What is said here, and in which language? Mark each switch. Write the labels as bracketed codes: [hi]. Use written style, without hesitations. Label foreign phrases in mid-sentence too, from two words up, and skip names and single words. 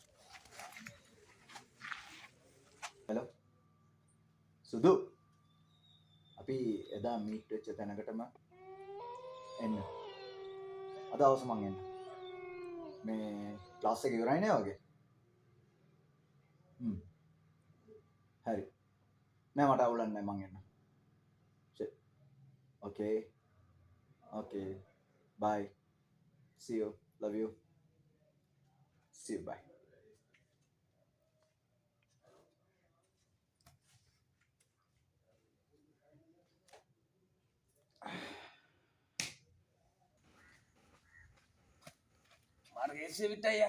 [si] හෙලෝ සුදු අපි එදා මීට් වෙච්ච තැනකටම එන්න. අද අවස මං එන්න. මේ ක්ලාස් එක ඉවරයි නේ වගේ. හරි. නෑ මට අවුලක් නෑ මං එන්න. [en] Okay. Okay. Bye. See you. Love you. See you. Bye. [si] මාර්ගයේ විතය.